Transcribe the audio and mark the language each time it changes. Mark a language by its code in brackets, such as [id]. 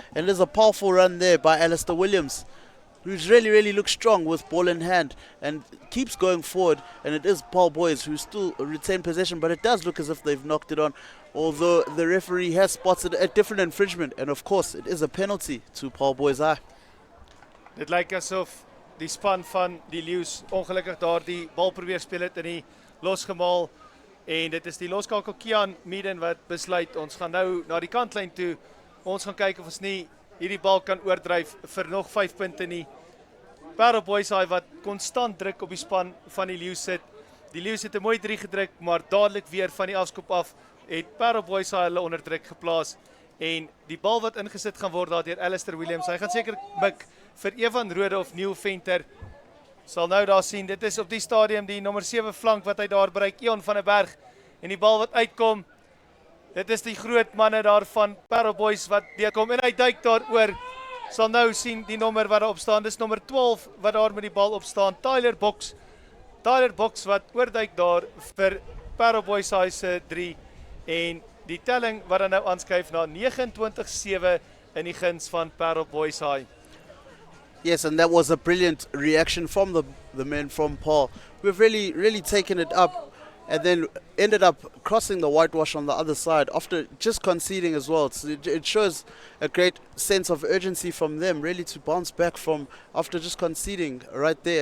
[en] And there's a powerful run there by Alistair Williams, who's really looks strong with ball in hand and keeps going forward. And it is Paarl Boys who still retain possession, but it does look as if they've knocked it on, although the referee has spotted a different infringement, and of course it is a penalty to Paarl Boys High. [af] Dit lyk asof die span van die Leeu's ongelukkig daar die bal probeer speel het en die losgemaal, en dit is die loskakel Kian Meaden wat besluit ons gaan nou na die kantlyn toe. Ons gaan kyk of ons nie hierdie bal kan oordryf vir nog 5 punte nie. Paarl Boys High wat konstant druk op die span van die Leeu's sit. Die Leeu's het 'n mooi 3 gedruk, maar dadelik weer van die afskop af het Paarl Boys High hulle onder druk geplaas, en die bal wat ingesit gaan word daar deur Alistair Williams. Hy gaan seker mik vir Evan Rode of Neil Venter. Sal nou daar sien, dit is op die stadium die nommer 7 flank wat hy daar bereik, Ion van der Berg, en die bal wat uitkom, dit is die groot manne daar van Paarl Boys wat deurkom, en hy duik daar oor. Sal nou sien die nommer wat daar op staan, dis nommer 12 wat daar met die bal op staan, Tyler Box wat oorduik daar vir Paarl Boys High se 3, en die telling wat dan nou aanskuif na 29-7 in die guns van Paarl Boys High. [en] Yes, and that was a brilliant reaction from the men from Paarl, who have really taken it up, and then ended up crossing the whitewash on the other side after just conceding as well. It shows a great sense of urgency from them, really, to bounce back from after just conceding right there.